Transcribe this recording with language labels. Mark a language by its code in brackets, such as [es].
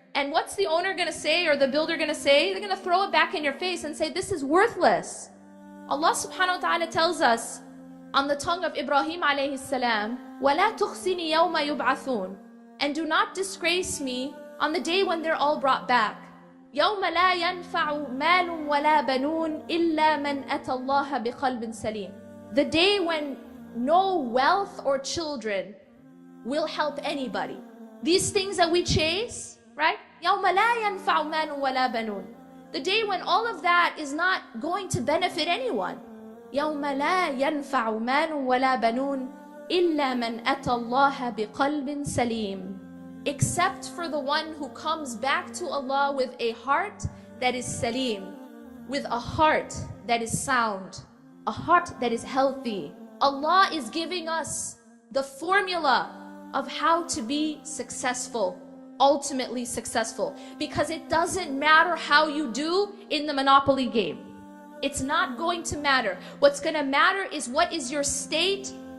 [en] And what's the owner going to say, or the builder going to say? They're going to throw it back in your face and say, this is worthless. Allah subhanahu wa ta'ala tells us on the tongue of Ibrahim alayhi salam, [ar] وَلَا تُخْسِنِي يَوْمَ يُبْعَثُونَ, [en] and do not disgrace me on the day when they're all brought back. [ar] يوم لا ينفع مال ولا بنون إلا من أتى الله بقلب سليم. [en] The day when no wealth or children will help anybody. These things that we chase, right? [ar] يوم لا ينفع مال ولا بنون. [en] The day when all of that is not going to benefit anyone. [ar] يوم لا ينفع مال ولا بنون إلا من أتى الله بقلب سليم. [en] Except for the one who comes back to Allah with a heart that is salim, with a heart that is sound, a heart that is healthy. Allah is giving us the formula of how to be successful, ultimately successful, because it doesn't matter how you do in the Monopoly game. It's not going to matter. What's going to matter is what is your state